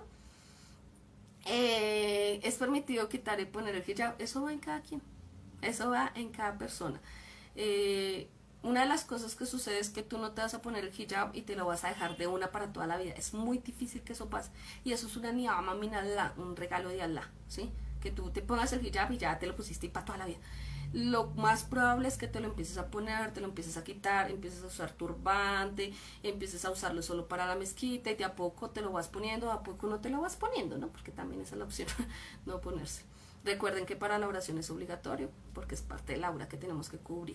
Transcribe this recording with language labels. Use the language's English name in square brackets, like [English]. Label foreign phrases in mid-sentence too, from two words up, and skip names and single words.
[Spanish] Es permitido quitar y poner el hijab, eso va en cada quien. Eso va en cada persona. Una de las cosas que sucede es que tú no te vas a poner el hijab y te lo vas a dejar de una para toda la vida. Es muy difícil que eso pase. Y eso es una [Arabic] نعمة من الله, [Spanish] un regalo de Allah, ¿sí? Que tú te pongas el hijab y ya te lo pusiste y para toda la vida. Lo más probable es que te lo empieces a poner, te lo empieces a quitar, empieces a usar turbante, empieces a usarlo solo para la mezquita y de a poco te lo vas poniendo, de a poco no te lo vas poniendo, ¿no? Porque también esa es la opción, no ponerse. Recuerden que para la oración es obligatorio porque es parte del aura que tenemos que cubrir.